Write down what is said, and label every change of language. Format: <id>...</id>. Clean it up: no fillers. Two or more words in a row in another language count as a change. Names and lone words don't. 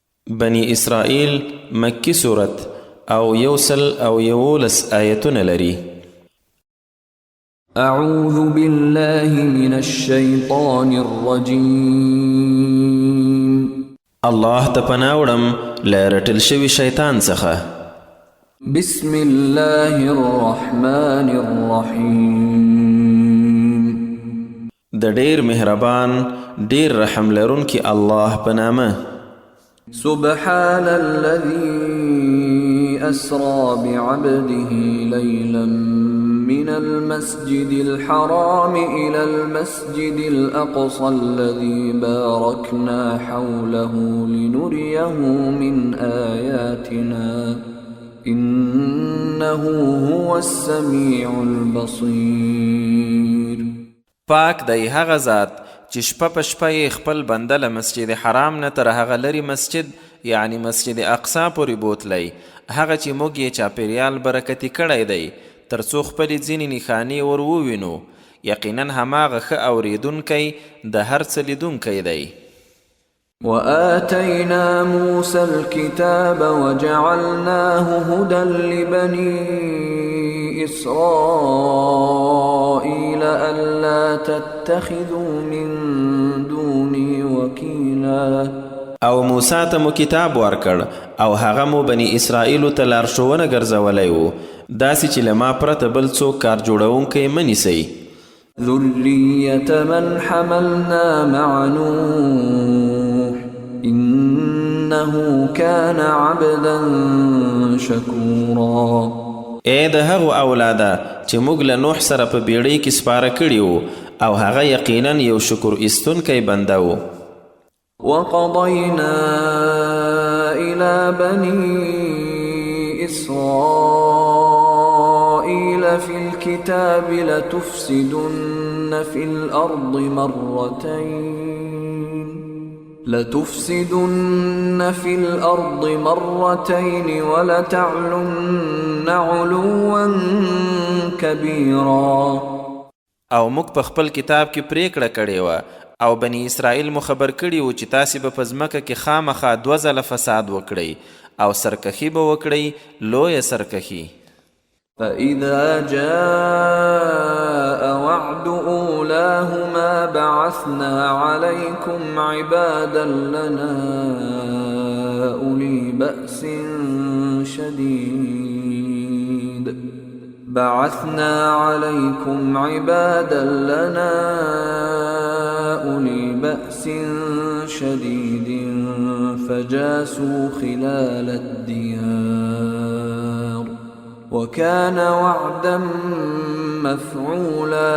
<ps>بني اسرائیل مکی صورت او 111 آیتونه لري.</ps> <ar>اعوذ بالله من الشیطان الرجیم.</ar> <ps>الله ته پناه وړم له رټل شوي شیطان څخه.</ps> <ar>بسم الله الرحمن الرحیم.</ar> <ps>د ډیر مهربان ډیر رحم لرونکي الله په نامه.</ps> <ar>سبحان الذي أسرى بعبده ليلا من المسجد الحرام إلى المسجد الأقصى الذي باركنا حوله لنريه من آياتنا إنه هو السميع البصير.</ar> <ps>پاک دی هغه ذات چې شپه په شپه یې خپل بنده له مسجد حرام نه تر هغه لرې مسجد یعنی مسجد اقصا پورې بوتلی، هغه چې موږ یې چاپېریال برکتي کړی دی تر څو خپلې ځینې نښانې ور ووینو. یقینا هماغه ښه اورېدونکی د هر څه لیدونکی دی.</ps> <ar>وآتينا موسى الكتاب وجعلناه هدى لبني إسرائيل ألا تتخذوا من دوني وكيلا.</ar> <ps>او موسی ته مو کتاب ورکړ او هغه مو بني اسرائیلو ته لارښوونه ګرځولی و داسې چې له ما پرته بل څوک کار جوړونکی مه نیسئ.</ps> <ar>ذرية من حملنا مع نوح إنه كان عبدا شكورا.</ar> <ps>ای د هغو اولاده چې موږ له نوح سره په بیړۍ کې سپاره کړي وو او هغه یقینا یو شکر ایستونکی بنده و.</ps> <ar>وقضينا إلى بني إسرائيل في الكتاب لتفسدن في الأرض مرتين ولتعلن علوا كبيرا.</ar> <ps>او موږ په خپل کتاب کې پریکړه کړې وه او بني اسرائیل مو خبر کړي وو چې تاسې به په ځمکه کې خامخا 2 ځله فساد وکړئ او سرکښي به وکړئ، لویه سرکښي.</ps> <ar>فإذا جاء وعد أولاهما بعثنا عليكم عبادا لنا أولي بأس شديد فجاسوا خلال الديار وكان وعدا مفعولا.</ar>